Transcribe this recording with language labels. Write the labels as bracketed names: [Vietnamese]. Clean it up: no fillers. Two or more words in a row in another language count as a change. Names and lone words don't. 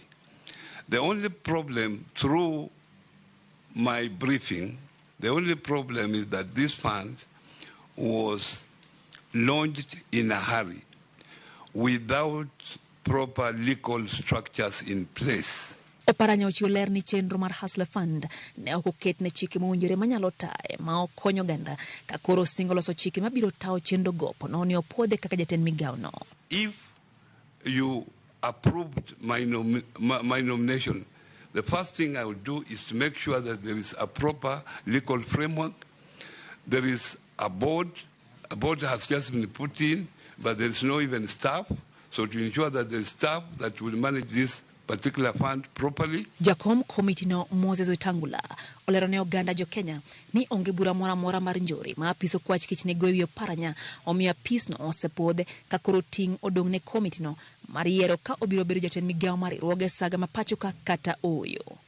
[English] The only problem through my briefing, the only problem is that this fund was launched in a hurry without proper legal structures in place. [Luo (Kenya and Tanzania)] Oparanya ochiwo ler ni chenro mar Hustler Fund ne ok oket ne chike mowinjore manyalo taye ma okonyo ganda ka koro singo loso chike mabiro tawo chenro go ponono ni opuodhe kaka jatend migawo no. [English] If you approved my nomination, the first thing I will do is to make sure that there is a proper legal framework. There is a board. A board has just been put in, but there is no even staff. So to ensure that there is staff that will manage this particular fund properly. [Luo (Kenya and Tanzania)] Jakom komiti no Moses Wetangula olero ne oganda jo Kenya ni onge bura mora mar njori ma apiso kwach kich ne goyo Oparanya omiya pis no osepodhe ka koro ting odong ne komiti no mar yiero ka obiro bedo jatend migawo mar riwruoge saga mapachoka kata oyo.